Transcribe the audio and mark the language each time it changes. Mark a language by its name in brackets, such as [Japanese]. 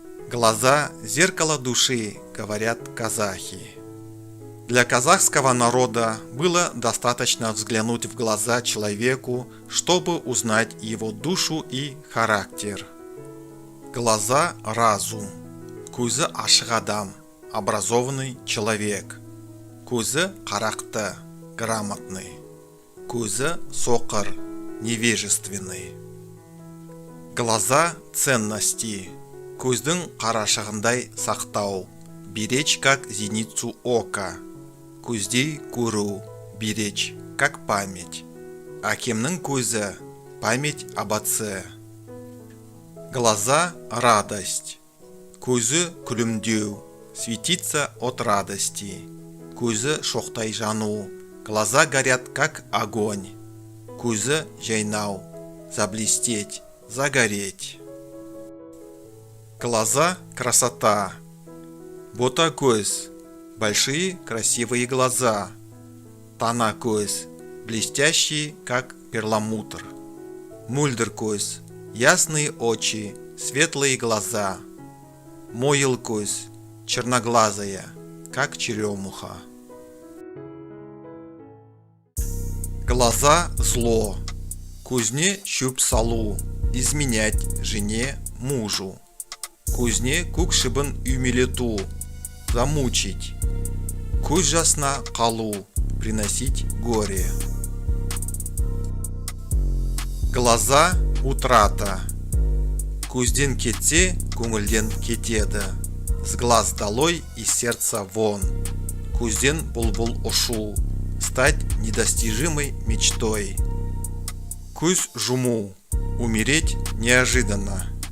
[Russian] Глаза – зеркало души, говорят казахи. Для казахского народа было достаточно взглянуть в глаза человеку, чтобы узнать его душу и характер. Глаза – разум. [Kazakh] Көзі ашық адам, [Russian] образованный человек. [Kazakh] Көзі қарақты, [Russian] грамотный. [Kazakh] Көзі соқыр, [Russian] невежественный. Глаза – ценности. [Kazakh] Көздің қарашығындай сақтау. [Russian] Беречь как зеницу ока. [Kazakh] Көздей көру, [Russian] беречь как память. [Kazakh] Акемнің көзі [Russian] – память об отце. Глаза – радость. [Kazakh] Көзі күлімдеу, [Russian] светиться от радости. [Kazakh] Көзі шоқтай жану, [Russian] глаза горят как огонь. [Kazakh] Көзі жайнау, [Russian] заблестеть, загореть. Глаза – красота. [Kazakh] Бота көз [Russian] – большие красивые глаза. [Kazakh] Тана көз [Russian] – блестящие, как перламутр. [Kazakh] Мульдыр көз [Russian] – ясные очи, светлые глаза. [Kazakh] Мойыл көз [Russian] – черноглазая, как черемуха. Глаза – зло. [Kazakh] Көзіне шөп салу, [Russian] изменять жене, мужу. [Kazakh] Көзіне көк шыбын үймелету, [Russian] замучить. [Kazakh] Көз жасына қалу, [Russian] приносить горе. Глаза – утрата. [Kazakh] Көзден кетсе, көңілден кетеді. [Russian] С глаз долой, из сердца вон. [Kazakh] Көзден бұлбұл ұшу, [Russian] стать недостижимой мечтой. [Kazakh] Көз жұму, [Russian] умереть неожиданно.